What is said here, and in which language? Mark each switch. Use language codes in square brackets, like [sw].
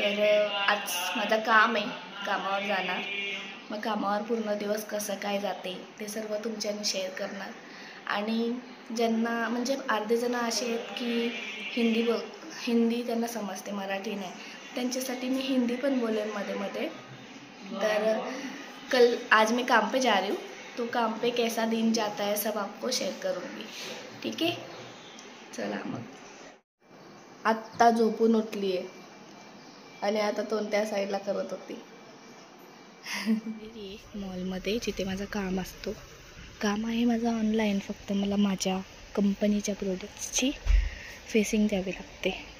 [mr] तर आज माझं काम आहे, कामावर जाणार. मग कामावर पूर्ण दिवस कसं काय जाते ते सर्व तुमच्याने शेअर करणार. आणि ज्यांना म्हणजे अर्धे जण असे आहेत की हिंदी त्यांना समजते, मराठी नाही, त्यांच्यासाठी मी हिंदी पण बोलेन मध्ये मध्ये. [hi] तर आज मैं काम पे जा रही हूँ, तो काम पे कैसा दिन जाता है सब आपको शेयर करूँगी. [mr] ठीक आहे, चला. मग आत्ता झोपून उठली आहे आणि आता तो त्या साईडला करत होती. मॉलमध्ये जिथे माझं काम असतो, काम आहे माझं ऑनलाईन. फक्त मला माझ्या कंपनीच्या प्रोडक्ट्सची फेसिंग द्यावी लागते.